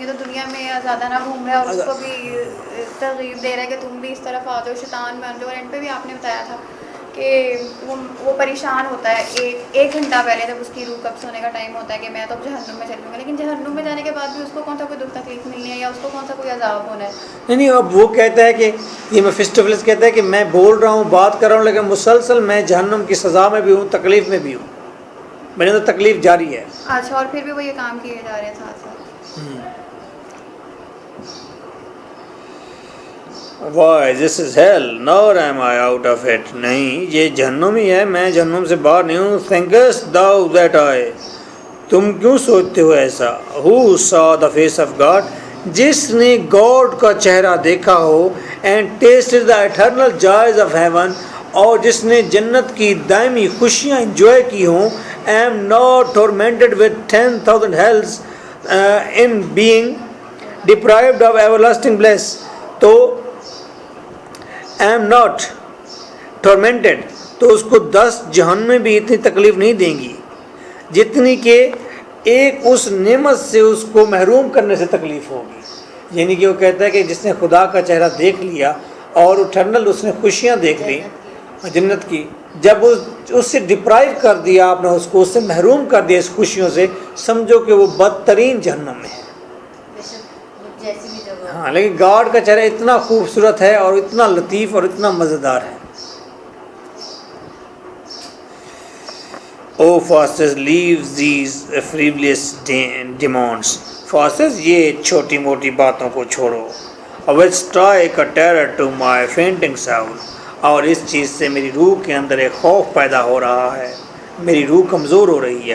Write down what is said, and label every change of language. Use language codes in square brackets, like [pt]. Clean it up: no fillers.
[ur] یہ تو دنیا میں زیادہ نہ گھوم رہا ہے اور اس کو بھی ترغیب دے رہا ہے کہ تم بھی اس طرف آ جاؤ، شیطان بن جاؤ. اور اینڈ پہ بھی آپ نے بتایا تھا کہ وہ پریشان ہوتا ہے ایک گھنٹہ پہلے جب اس کی روح قبض ہونے کا ٹائم ہوتا ہے کہ میں تو جہنم میں چلوں گا، لیکن جہنم میں جانے کے بعد بھی اس کو کون سا کوئی دکھ تکلیف ملنی ہے یا اس کو کون سا کوئی عذاب ہونا ہے. نہیں، اب وہ کہتا ہے کہ یہ میفسٹوفیلس کہتا ہے کہ میں بول رہا ہوں، بات کر رہا ہوں، لیکن مسلسل میں جہنم کی سزا میں بھی ہوں، تکلیف میں بھی ہوں، میرے اندر تکلیف جاری ہے. اچھا، اور پھر بھی وہ یہ کام کیے جا رہے ہیں ساتھ ساتھ. [en] Why this is hell, nor am I out of it. [ur] نہیں، یہ جہنم ہی ہے، میں جہنم سے باہر نہیں ہوں. [en] Thinkest thou that I, [ur] تم کیوں سوچتے ہو ایسا؟ [en] Who saw the face of God, [ur] جس نے گاڈ کا چہرہ دیکھا ہو. [en] And tasted the eternal joys of heaven, [ur] اور جس نے جنت کی دائمی خوشیاں انجوائے کی ہوں. [en] Am not tormented with 10,000 hells in being deprived of everlasting bliss. [ur] تو [en] am not tormented، [ur] تو اس کو 10 جہنم میں بھی اتنی تکلیف نہیں دیں گی جتنی کہ ایک اس نعمت سے اس کو محروم کرنے سے تکلیف ہوگی. یعنی کہ وہ کہتا ہے کہ جس نے خدا کا چہرہ دیکھ لیا اور اٹرنل اس نے خوشیاں دیکھ لی جنت کی، جب اس سے ڈپرائیو کر دیا آپ نے، اس کو اس سے محروم کر دیا اس خوشیوں سے، سمجھو کہ وہ بدترین جہنم میں ہے. جیسی بھی جگہ. ہاں، لیکن گاڈ کا چہرہ اتنا خوبصورت ہے اور اتنا لطیف اور اتنا مزیدار ہے. [en] O Faustus leave these frivolous demands. [ur] فاسٹس یہ چھوٹی موٹی باتوں کو چھوڑو. [en] which strike a terror to my fainting soul. [ur] اور اس چیز سے میری روح کے اندر ایک خوف پیدا ہو رہا ہے، میری روح کمزور ہو رہی ہے.